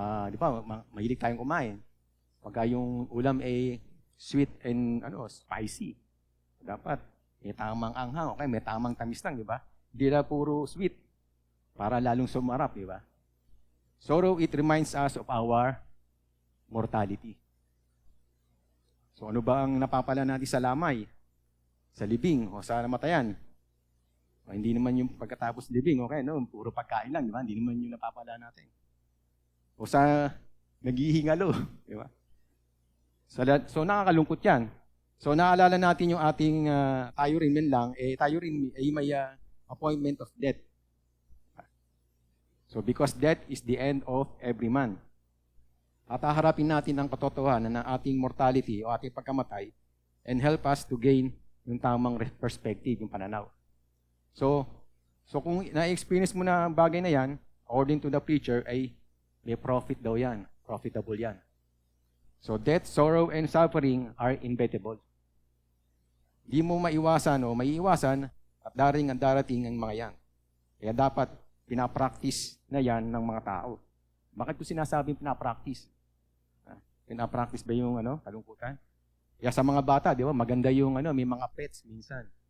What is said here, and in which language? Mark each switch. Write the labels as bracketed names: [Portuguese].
[Filipino] Di ba, mahilig tayong kumain. Pagka yung ulam ay [English] sweet and spicy. [Filipino] Dapat may tamang anghang, okay, may tamang tamis lang, di ba? Hindi na puro sweet para lalong sumarap, di ba? [English] Sorrow, it reminds us of our mortality. [Filipino] So ano ba ang napapala natin sa lamay? Sa libing o sa namatayan? Hindi naman yung pagkatapos libing, okay, puro pagkain lang, di ba? Hindi naman yung napapala natin. O sa naghihingalo, di ba? So nakakalungkot yan. So naalala natin yung ating tayo rin man lang, tayo rin ay may [English] appointment of death. So because death is the end of every man. [Filipino] At haharapin natin ang katotohanan ng ating mortality o ating pagkamatay [English] and help us to gain [Filipino] yung tamang perspective, yung pananaw. So kung na-experience mo na ang bagay na yan, [English] according to the preacher, [Filipino] ay may profit daw yan. Profitable yan. [English] So death, sorrow, and suffering are inevitable. [Filipino] Di mo maiwasan o maiiwasan at darating ang mga yan. Kaya dapat pinapractice na yan ng mga tao. Bakit ko sinasabing pinapractice? Pinapractice ba yung kalungkutan? Kaya sa mga bata, di ba, maganda yung may mga pets minsan.